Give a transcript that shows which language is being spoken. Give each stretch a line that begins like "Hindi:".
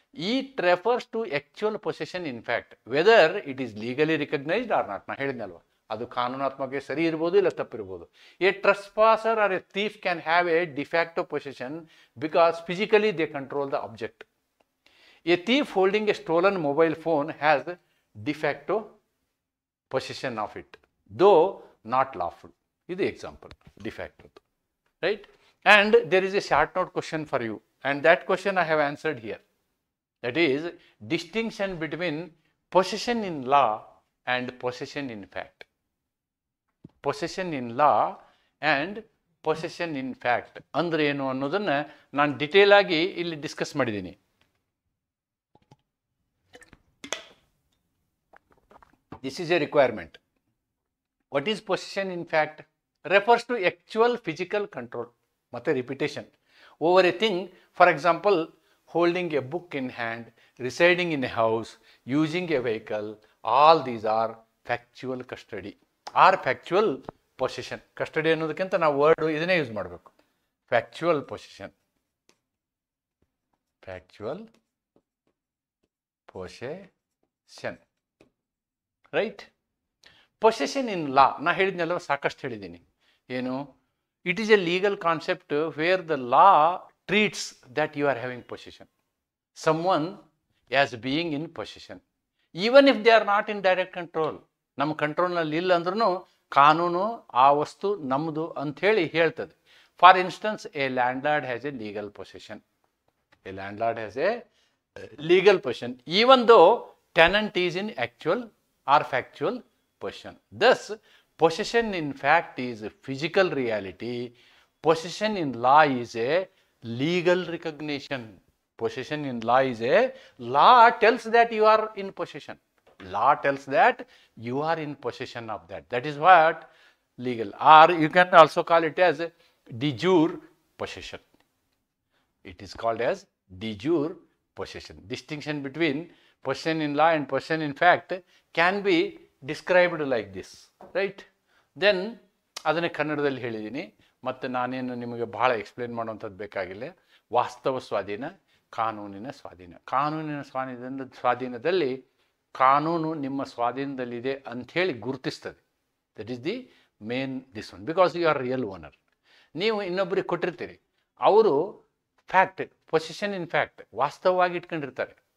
English: It refers to actual possession in fact, whether it is legally recognised or not.
Kannada: ನಾ ಹೇಳಿದ್ನಲ್ವ, ಅದು ಕಾನೂನಾತ್ಮಕ ಸರಿ ಇರ್ಬೋದು, ಇಲ್ಲ ತಪ್ಪಿರ್ಬೋದು.
English: A trespasser or a thief can have a de facto possession because physically they control the object. A thief holding a stolen mobile phone has de facto possession of it, though not lawful. This is the example, de facto, right? And there is a short note question for you, and that question I have answered here. That is distinction between possession in law and possession in fact. Possession in law and possession in fact
Kannada: ಅಂದ್ರೆ ಏನು ಅನ್ನೋದನ್ನ ನಾನು detail ಆಗಿ ಇಲ್ಲಿ discuss ಮಾಡಿದ್ದೀನಿ.
English: This is a requirement. What is possession in fact? Refers to actual physical control. Matte repetition over a thing. For example, holding a book in hand, residing in a house, using a vehicle. All these are factual custody or factual possession.
Kannada: Custody ಅನ್ನೋದಕ್ಕಿಂತ ನಾವು word ಇದನ್ನೇ use ಮಾಡಬೇಕು. Factual possession.
English: Factual possession. Right.
Kannada: Possession ಇನ್ ಲಾ ನಾ ಹೇಳಿದ್ನೆಲ್ಲ ಸಾಕಷ್ಟು ಹೇಳಿದ್ದೀನಿ. ಏನು?
English: It is a legal concept where the law treats that you are having possession, someone as being in possession, even if they are not in direct control.
Kannada: ನಮ್ಮ ಕಂಟ್ರೋಲ್ನಲ್ಲಿ ಇಲ್ಲ ಅಂದ್ರೂ ಕಾನೂನು ಆ ವಸ್ತು ನಮ್ಮದು ಅಂಥೇಳಿ ಹೇಳ್ತದೆ.
English: For instance, a landlord has a legal possession. A landlord has a legal possession even though tenant is in actual or factual possession. Thus, possession in fact is a physical reality. Possession in law is a legal recognition. Possession in law is a law tells that you are in possession. Law tells that you are in possession of that. That is what legal. Or you can also call it as de jure possession. It is called as de jure possession. Distinction between possession in law and possession in fact can be described like this, right?
Kannada: Then ಅದನ್ನೇ ಕನ್ನಡದಲ್ಲಿ ಹೇಳಿದ್ದೀನಿ, ಮತ್ತು ನಾನೇನು ನಿಮಗೆ ಬಹಳ explain ಮಾಡುವಂಥದ್ದು ಬೇಕಾಗಿಲ್ಲ. ವಾಸ್ತವ ಸ್ವಾಧೀನ, ಕಾನೂನಿನ ಸ್ವಾಧೀನ. ಕಾನೂನಿನ ಸ್ವಾಧೀನದಲ್ಲಿ ಕಾನೂನು ನಿಮ್ಮ ಸ್ವಾಧೀನದಲ್ಲಿದೆ ಅಂಥೇಳಿ ಗುರುತಿಸ್ತದೆ.
English: That is the main this one, because you are real owner.
Kannada: ನೀವು ಇನ್ನೊಬ್ಬರಿಗೆ ಕೊಟ್ಟಿರ್ತೀರಿ,
English: ಅವರು fact, position in fact ವಾಸ್ತವವಾಗಿ ಇಟ್ಕೊಂಡಿರ್ತಾರೆ.